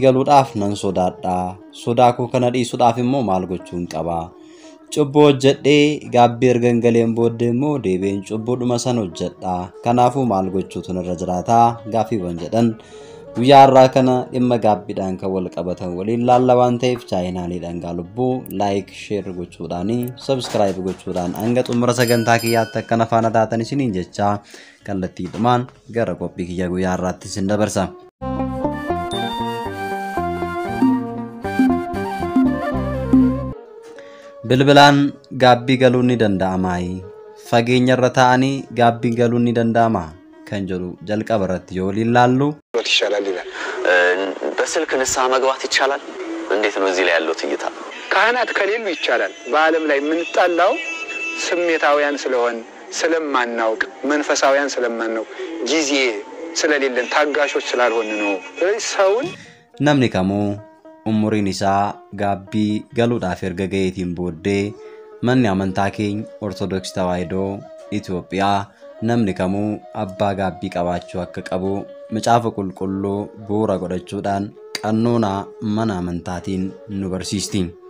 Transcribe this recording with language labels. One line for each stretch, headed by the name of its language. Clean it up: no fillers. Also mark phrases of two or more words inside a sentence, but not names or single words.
Oromo: galuudhaaf nan sodaadha sodaa koo kana dhiisuudhaaf immoo maal gochuun qaba Cubbo hojjedhee gaabbii ergan galeen booddee immoo deebiin cubbuudhuma san hojjedha kanaafuu maal gochuutu irra jiraata gaaffiiwwan jedhan guyyaa har'aa kana dhimma gaabbiidhaan kan wal qabatan waliin laalla waan ta'eef chaayinaaliidhaan lubbuu
English: laayik sheer
Oromo: gochuudhaan sabskiraayib gochuudhaan hanga xumura sagantaa kiyyaatti akka afaan adaatan isiniin jecha kallattiidhumaan gara qophii kiyya guyyaa har'aatti isin dabarsa. Bilbilaan gaabbii galuu ni danda'amaayi fageenya irra ta'anii gaabbii galuu ni danda'ama kan jedhu jalqaba irratti yoo laallu
Amharic: በስልክ ንስሐ መግባት ይቻላል እንዴት ነው እዚህ ላይ ያለው ትይታ ካህናት ከሌሉ ይቻላል በአለም ላይ ምንጣላው ስሜታውያን ስለሆን ስለማናውቅ መንፈሳውያን ስለማናውቅ ጊዜ ስለሌለን ታጋሾች ስላልሆን ነው ሰውን
Oromo: namni kamuu umuriin isaa gaabbii galuudhaaf erga gaheetiin booddee manni amantaa keenya Ortodoksii Tawaahidoo Itoophiyaa namni kamuu abbaa gaabbii qabaachuu akka qabu macaafa qulqulluu bu'uura godhachuudhaan qannoona mana amantaatiin nu barsiisti.